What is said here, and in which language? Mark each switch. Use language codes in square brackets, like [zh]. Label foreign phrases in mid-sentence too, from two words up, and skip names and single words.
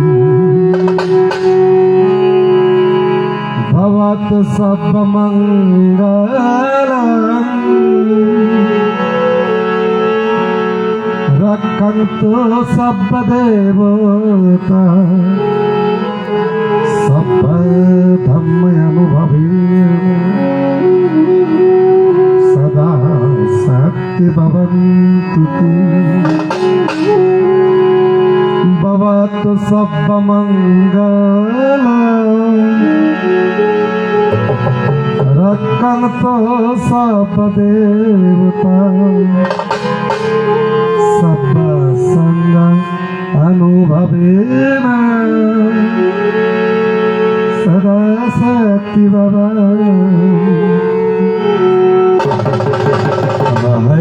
[sa] ভবতু সর্বমঙ্গলং রক্ষন্তু সর্বদেবতা সর্বধর্মানুভবেন সদা সত্যি ভবন্তু তে। ভবতু সর্বমঙ্গলং রক্ষন্তু সর্বদেবতা সর্বসঙ্গ অনুভবেন সদা সত্যি ভবন্তি।